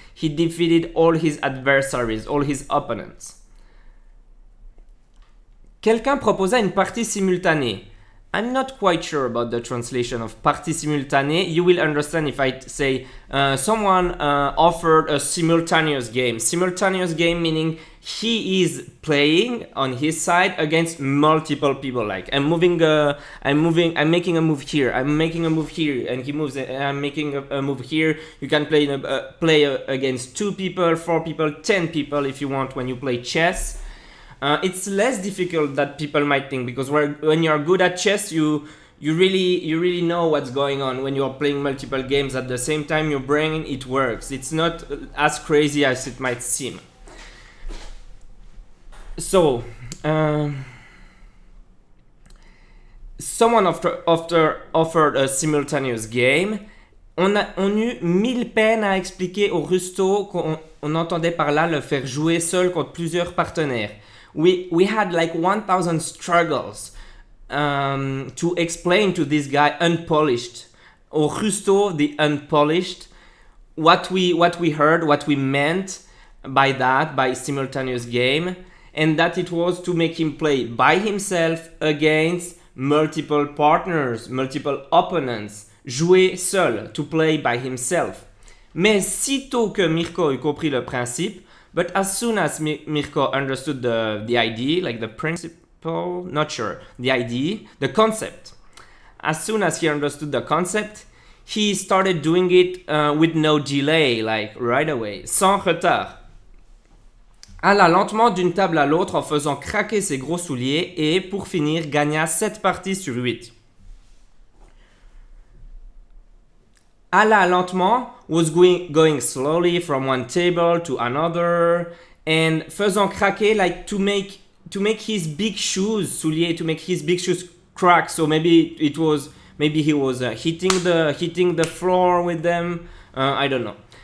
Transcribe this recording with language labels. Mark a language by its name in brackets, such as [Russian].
[English] He defeated all his adversaries, all his opponents. [French] Quelqu'un proposa une partie simultanée. [English] I'm not quite sure about the translation of [French] partie simultanée. [English] You will understand if I say someone offered a simultaneous game. Simultaneous game meaning he is playing on his side against multiple people. Like I'm making a move here. I'm making a move here, and he moves. I'm making a move here. You can play against 2 people, 4 people, 10 people if you want when you play chess. It's less difficult than people might think because when you're good at chess, you really know what's going on. When you're playing multiple games at the same time, your brain, it works. It's not as crazy as it might seem. So, someone offered a simultaneous game. [French] On eut 1000 peines à expliquer au Rusto qu'on entendait par là le faire jouer seul contre plusieurs partenaires. [English] We had like 1000 struggles to explain to this guy unpolished, or Rusto the unpolished, what we heard, what we meant, by simultaneous game, and that it was to make him play by himself against multiple partners, multiple opponents, [French] jouer seul, [English] to play by himself. [French] Mais sitôt que Mirko eut compris le principe, [English] but as soon as Mirko understood the idea, like the principle, not sure, the idea, the concept, as soon as he understood the concept, he started doing it with no delay, like right away, [French] sans retard. Alla lentement d'une table à l'autre en faisant craquer ses gros souliers et, pour finir, gagna 7 parties sur 8. Alla lentement [English] was going slowly from one table to another and [French] faisant craquer, [English] like to make his big shoes, souliers, to make his big shoes crack. So maybe he was hitting the floor with them. I don't know.